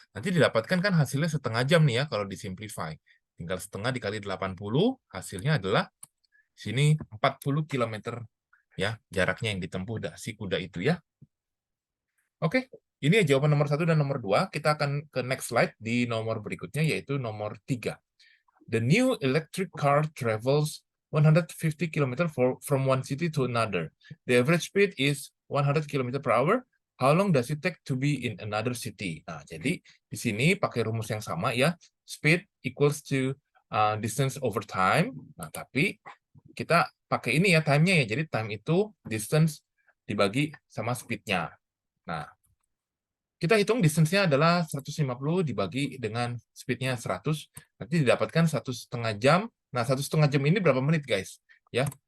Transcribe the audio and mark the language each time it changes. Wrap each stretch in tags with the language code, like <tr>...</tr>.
<id>Nanti didapatkan kan hasilnya setengah jam nih ya kalau disimplify. Tinggal setengah dikali 80, hasilnya adalah sini 40 km ya jaraknya yang ditempuh si kuda itu ya. Oke, ini jawaban nomor 1 dan nomor 2. Kita akan ke next slide di nomor berikutnya yaitu nomor 3.</id> <en>The new electric car travels 150 km from one city to another. The average speed is 100 km per hour. How long does it take to be in another city?</en> <id>Nah, jadi di sini pakai rumus yang sama ya. Speed equals to distance over time. Nah, tapi kita pakai ini ya time-nya ya. Jadi time itu distance dibagi sama speed-nya. Nah, kita hitung distance-nya adalah 150 dibagi dengan speed-nya 100. Nanti didapatkan 1,5 jam. Nah, 1,5 jam ini berapa menit, guys? Ya.</id>